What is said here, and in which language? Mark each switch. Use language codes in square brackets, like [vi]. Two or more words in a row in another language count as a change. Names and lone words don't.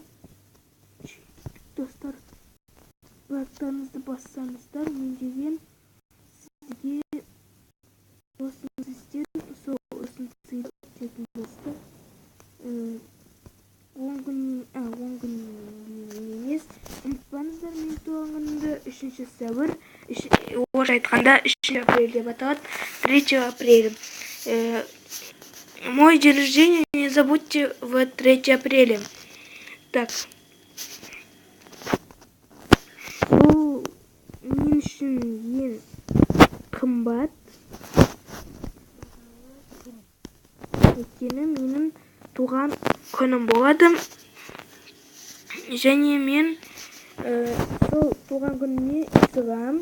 [kk] Достар, лайктарыңызды бассаңыздар, мен деген сізге осыны істедім, сол осыны істедім достар. 10 күн емес. Ұмытпаңыздар, мен туған күнімді 3 сәуір, орысша айтқанда 3 апрель деп аталады. [ru] 3 апреля. Мой день рождения не забудьте в 3 апреля. Так. [kk] Бұл мен үшін ең қымбат. Өйткені менің туған күнім болады. Және мен сол туған күніме исығам.